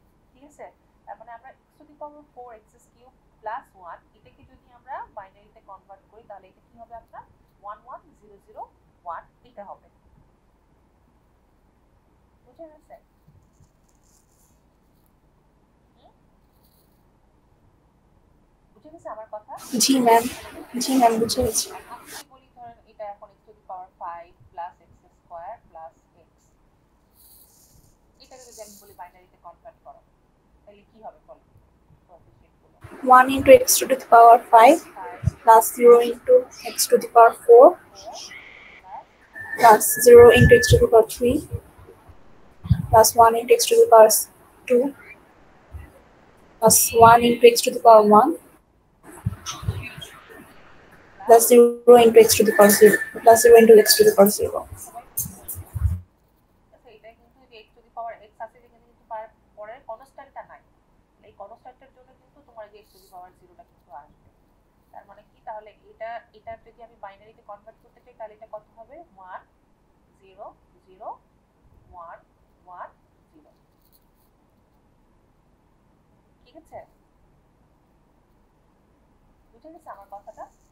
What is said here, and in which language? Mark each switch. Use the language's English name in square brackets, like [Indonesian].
[Bangla] ঠিক আছে তার মানে আমরা x to the power 4 x cube plus 1 এটাকে যদি আমরা বাইনারিতে কনভার্ট করি তাহলে এটা কি হবে আপনার 11001 এটা হবে বুঝে গেছে বুঝে গেছে আমার কথা জি ম্যাম বুঝে গেছি আমি যদি বলি ধরেন এটা এখন x to the power 5 plus x square plus x এটাকে যদি আমি বলি বাইনারিতে কনভার্ট করো তাহলে কি হবে বলো কোএফিশিয়েন্টগুলো [English] 1 into x to the power 5 plus 0 into x to the power 4 plus 0 into x to the power 3 plus 1 into x to the power 2 plus 1 into x to the power 1 plus 0 into x to the power 0 plus 0 into x to the power 0 [Bangla] আচ্ছা এটা কিন্তু যে x to the power x আছে যেখানে কিন্তু পরের কনস্ট্যান্টটা নাই এই কনস্ট্যান্টের জন্য কিন্তু তোমার যে x টু দি পাওয়ার 0টা কিন্তু আসবে তার মানে কি তাহলে এটা যদি আমি বাইনারিতে কনভার্ট করতে চাই তাহলে এটা কত হবে 1 0 0 1 1 0 ঠিক আছে বুঝে গেছে আমার কথাটা